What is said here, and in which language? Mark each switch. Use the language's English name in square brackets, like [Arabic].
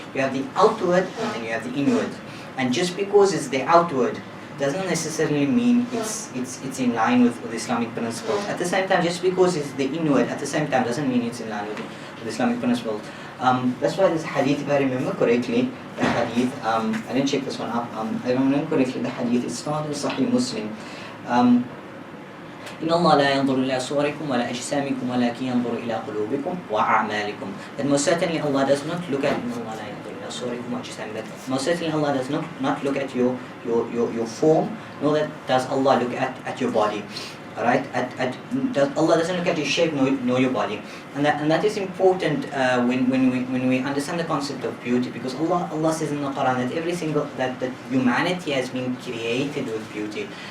[English] You have the outward and then you have the inward. And just because it's the outward doesn't necessarily mean it's in line with Islamic principles. At the same time, just because it's the inward at the same time doesn't mean it's in line with Islamic principles. That's why this hadith, if I remember correctly, the hadith, I didn't check this one up, if I remember correctly, the hadith is found in Sahih Muslim. [Arabic] إن الله لا ينظر إلى صوركم ولا أجسامكم ولكن ينظر إلى قلوبكم وأعمالكم. [English] That most certainly Allah does not look at [Arabic] إن الله لا ينظر إلى صوركم وأجسامكم. [English] That most certainly Allah does not look at your form, nor that does Allah look at your body. Alright, Allah doesn't look at your shape nor your body, and that is important when we understand the concept of beauty, because Allah says in the Quraan that that humanity has been created with beauty.